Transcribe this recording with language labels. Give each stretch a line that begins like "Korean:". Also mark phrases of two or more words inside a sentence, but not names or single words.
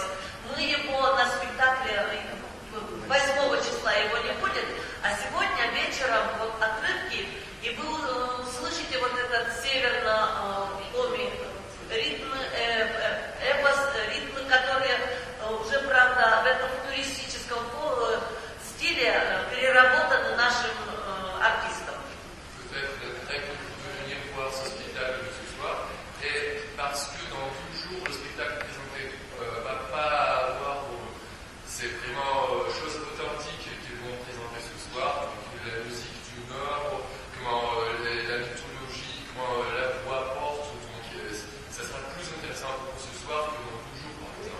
Russian: Мы его на спектакле 8 числа его не будет, а сегодня вечером вот отрывки, и вы услышите вот этот северно-коми ритм, эпос, ритмы, которые уже, правда, в этом футуристическом стиле переработаны нашим артистом.
French: Peut-être très que vous devez venir voir ce spectacle de ce soir, et parce que dans 12 jours, le spectacle présenté va pas avoir, c'est vraiment choses authentiques qu'ils vont présenter ce soir, donc la musique du Nord, comment la mythologie, comment la voix porte, donc ça sera plus intéressant pour vous ce soir que dans 12 jours par exemple.